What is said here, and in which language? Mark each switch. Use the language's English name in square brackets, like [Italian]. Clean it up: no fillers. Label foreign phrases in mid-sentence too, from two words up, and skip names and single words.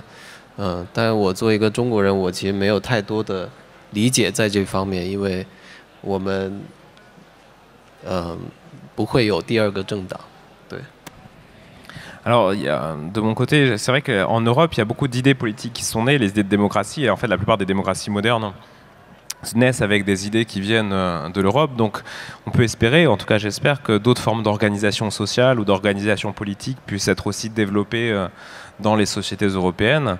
[Chinese] 但我作为一个中国人，我其实没有太多的理解在这方面，因为我们不会有第二个政党，对。 [French] Alors, de mon côté, c'est vrai qu'en Europe, il y a beaucoup d'idées politiques qui sont nées, les idées de démocratie, et en fait, la plupart des démocraties modernes naissent avec des idées qui viennent de l'Europe. Donc, on peut espérer, en tout cas j'espère, que d'autres formes d'organisation sociale ou d'organisation politique puissent être aussi développées dans les sociétés européennes.